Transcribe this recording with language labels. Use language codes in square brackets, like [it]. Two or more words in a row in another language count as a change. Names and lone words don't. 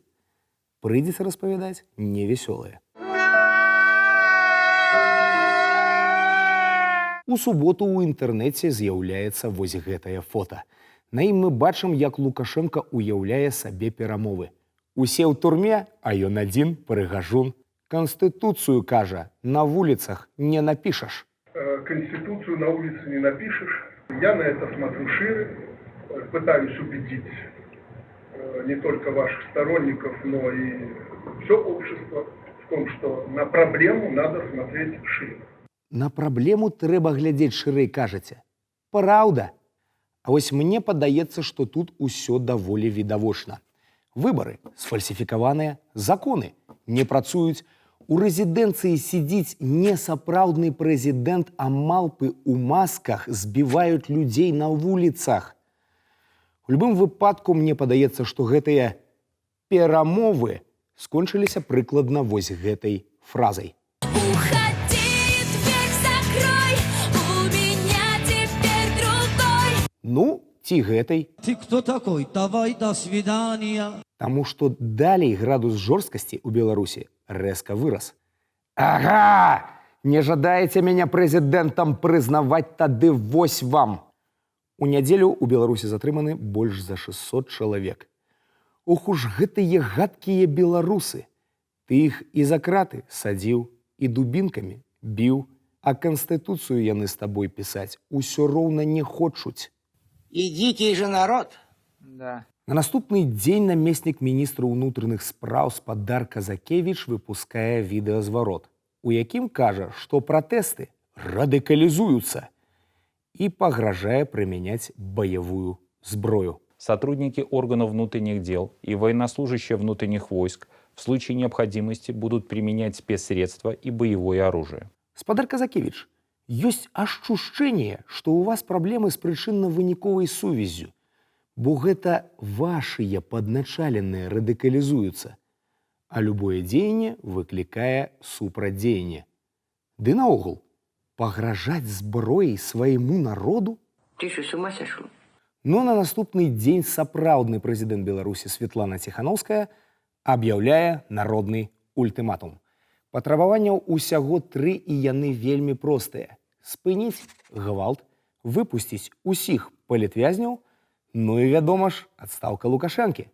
[be] Прыйдзецца распавядаць невясёлае. У суботу ў інтэрнэце з'яўляецца вось гэтае фота. На ім мы бачым, як Лукашенко уяўляе сабе перамовы. Усе ў турме, а ён адзін прыгажун. [ru] Конституцию, кажа, на вулицах не напишешь. Конституцию на улице не напишешь. Я на это смотрю шире, пытаюсь убедить не только ваших сторонников, но и все общество в том, что на проблему надо смотреть шире. [be] На праблему трэба глядзець шырэй, кажаце. Праўда. А вось мне падаецца, што тут усё даволі відавочна. Выбары сфальсіфікаваныя, законы не працуюць. У рэзідэнцыі сидзіць несапраўдны прэзідэнт, а малпы ў масках збіваюць людзей на вуліцах. У любым выпадку мне падаецца, што гэтыя перамовы скончыліся прыкладна вось гэтай фразай. Ну, ці гэтай. [ru] Ты кто такой? Давай, до свидания. [be] Таму што далей градус жорсткасці ў Беларусі рэзка вырас. Ага! Не жадаеце мяне прэзідэнтам прызнаваць, тады вось вам. У нядзелю ў Беларусі затрыманы больш за 600 чалавек. Ох уж гэтыя гадкія беларусы. Ты іх і за краты садзіў, і дубінкамі біў, а канстытуцыю яны з табой пісаць усё роўна не хочуць. [ru] И дикий же народ. Да. [be] На наступны дзень намеснік міністра ўнутраных спраў спадар Казакевіч выпускае відэазварот, у якім кажа, што пратэсты радыкалізуюцца і пагражае прымяняць баявую зброю. [ru] Сотрудники органов внутренних дел и военнослужащие внутренних войск в случае необходимости будут применять спецсредства и боевое оружие. [be] Спадар Казакевіч, ёсць ашчушчэнне, што ў вас праблемы з прычынна-выніковай сувяззю, бо гэта вашыя падначаленыя радыкалізуюцца, а любое дзеянне выклікае супрадзеянне. Ды наогул, пагражаць зброяй свайму народу? [ru] Ты что, с ума сошел? [be] Но на наступны дзень сапраўдны прэзідэнт Беларусі Светлана Ціханаўская аб'яўляе народны ультыматум. Патрабаванняў усяго 3, і яны вельмі простыя. Спыніць гвалт, выпусціць усіх палітвязняў, ну і, вядома ж, адстаўка Лукашэнкі.